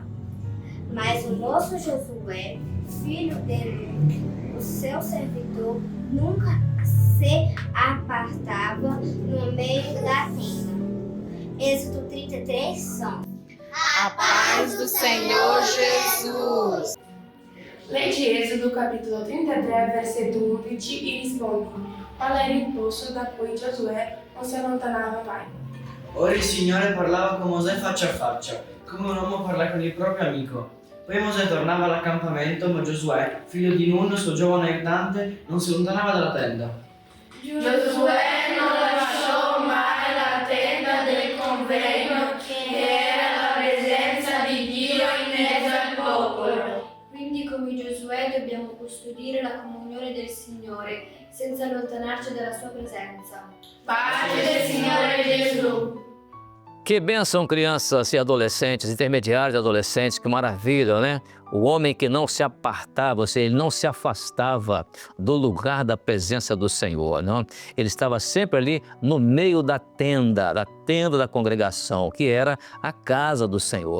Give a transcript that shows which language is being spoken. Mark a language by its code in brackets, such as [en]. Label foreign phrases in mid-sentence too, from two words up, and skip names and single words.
[pt] Mas o moço Josué, filho de Nun, o seu servidor, nunca se apartava no meio da tenda. Êxodo 33, som. A paz do Senhor Jesus. [it] Legge Êxodo capitolo 33, versetto 11 e rispondi: qual era il posto da cui Giosuè non si allontanava mai? Ora il Signore parlava con Mosè faccia a faccia, come un uomo parla con il proprio amico. Poi Mosè tornava all'accampamento, ma Giosuè, figlio di Nun, suo giovane aiutante, non si allontanava dalla tenda. Giosuè non lasciò mai la tenda del convegno, che era la presenza di Dio in mezzo al popolo. Quindi come Giosuè dobbiamo custodire la comunione del Signore senza allontanarci dalla sua presenza. Pace del Signore Gesù. [pt] Que bênção, crianças e adolescentes, intermediários e adolescentes, que maravilha, né? O homem que não se apartava, ou seja, ele não se afastava do lugar da presença do Senhor, não? Ele estava sempre ali no meio da tenda da congregação, que era a casa do Senhor.